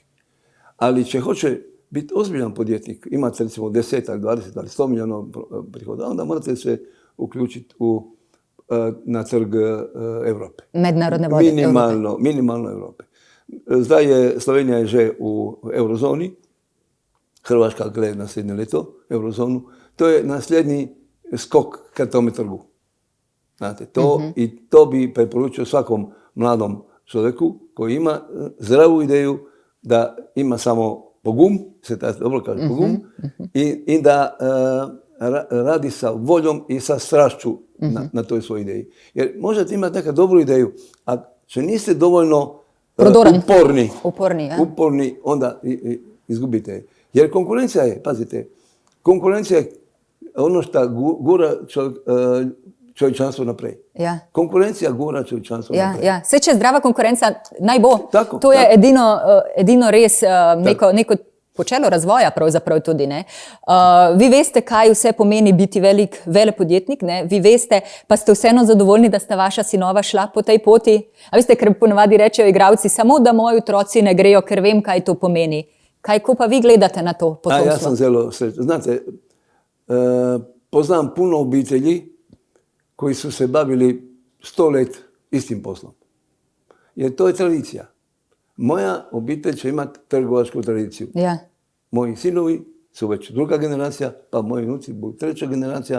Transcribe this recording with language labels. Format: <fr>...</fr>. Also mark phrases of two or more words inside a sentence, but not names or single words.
<hr>Ali če hoče biti ozbiljan podjetnik, imate recimo 10 ali 20 ali 100 milijonov prihoda, onda morate se uključiti na trg Evrope.</hr> <sl>Mednarodne vode. Minimalno Evrope. Zdaj je Slovenija že v eurozoni, Hrvaška gleda naslednje leto eurozonu.</sl> <hr>To je</hr> <sl>naslednji skok</sl> <hr>ka tome trgu. Znate, to bi preporučio svakom mladom čovjeku koji ima zdravu ideju da ima samo pogum,</hr> <sl>se ta dobro kaže pogum,</sl> <hr>i da radi sa voljom i sa strašću na toj svojoj ideji. Jer možete imati neka dobru ideju, a če niste dovoljno uporni, onda izgubite. Jer konkurencija je, pazite, konkurencija je ono što gura čovječanstvo naprej.</hr> <sl>Ja.</sl> <hr>Konkurencija gura čovječanstvo naprej.</hr> <sl>Ja. Vse, če je zdrava konkurenca, naj bo. Tako, to je edino res neko počelo razvoja pravzaprav tudi. Ne? Vi veste, kaj vse pomeni biti velik velepodjetnik, ne? Vi veste, pa ste vseeno zadovoljni, da sta vaša sinova šla po tej poti. A veste, ker ponovadi rečejo igralci, samo da moji otroci ne grejo, ker vem, kaj to pomeni. Kako pa vi gledate na to potomstvo?</sl> <hr>Ja sam zelo srećan. Znate, poznam puno obitelji koji su se bavili 100 let istim poslom. Jer to je tradicija. Moja obitelj će imati trgovačku tradiciju. Ja. Moji sinovi su već druga generacija, pa moji unuci budu treća generacija.</hr>